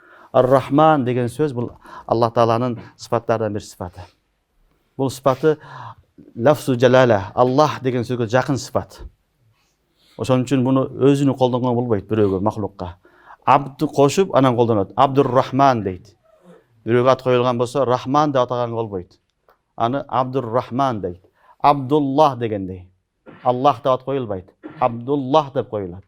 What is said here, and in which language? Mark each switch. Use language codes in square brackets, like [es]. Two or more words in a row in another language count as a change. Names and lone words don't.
[kk] Ар-Рахман деген сөз бұл Аллах Тааланың сыфаттарынан бір сыфаты. Бұл сыфаты [ar] لفظ الجلالة, [kk] Аллах деген сөзге жақын сыфат. [ky] Ошон үчүн буну өзүнү колдонгон болбойт бирөөгө, махлукка. Абду кошуп анан колдонот. Абдур-Рахман дейт. Бирөөгө ат коюлган болсо, Рахман деп атаган болбойт. Аны Абдур-Рахман дейт. Абдуллах дегендей. Аллах деп ат коюлбайт. Абдуллах деп коюлат.